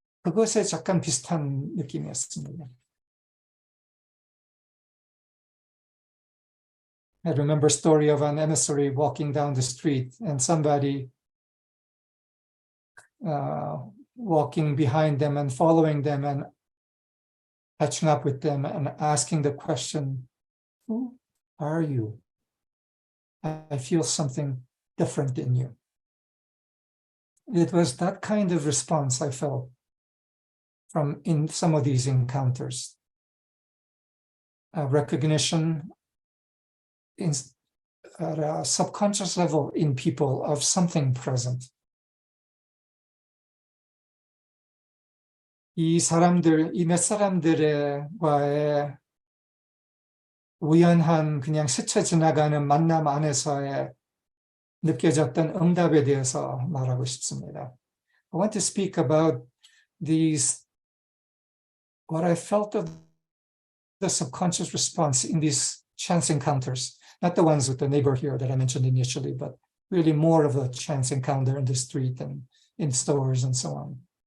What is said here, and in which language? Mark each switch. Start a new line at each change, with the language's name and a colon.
Korean: 그것에 약간 비슷한 느낌이었습니다.
English: I remember a story of an emissary walking down the street and somebody walking behind them and following them and catching up with them and asking the question, who are you? I feel something different in you. It was that kind of response I felt in some of these encounters. Recognition at a subconscious level in people of something present.
Korean: 이 몇 사람들과의 우연한 그냥 스쳐 지나가는 만남 안에서의 느껴졌던 응답에 대해서 말하고 싶습니다.
English: I want to speak about what I felt of the subconscious response in these chance encounters, not the ones with the neighbor here that I mentioned initially, but really more of a chance encounter in the street and in stores and so on.